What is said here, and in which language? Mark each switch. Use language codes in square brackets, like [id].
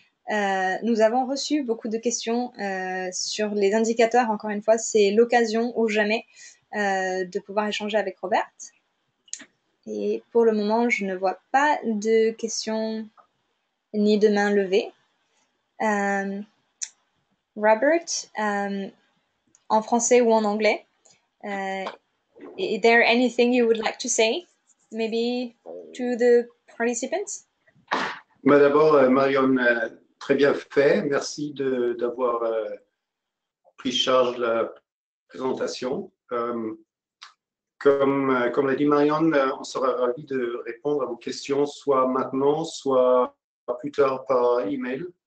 [fr] Nous avons reçu beaucoup de questions sur les indicateurs. Encore une fois, c'est l'occasion ou jamais de pouvoir échanger avec Robert. Et pour le moment, je ne vois pas de questions ni de mains levées. [en] Robert, [fr] en français ou en anglais, [en] is there anything you would like to say, maybe to the participants? [fr] D'abord, Marion, très bien fait. Merci d'avoir pris charge de la présentation. Comme l'a dit Marion, on sera ravi de répondre à vos questions, soit maintenant, soit plus tard par email.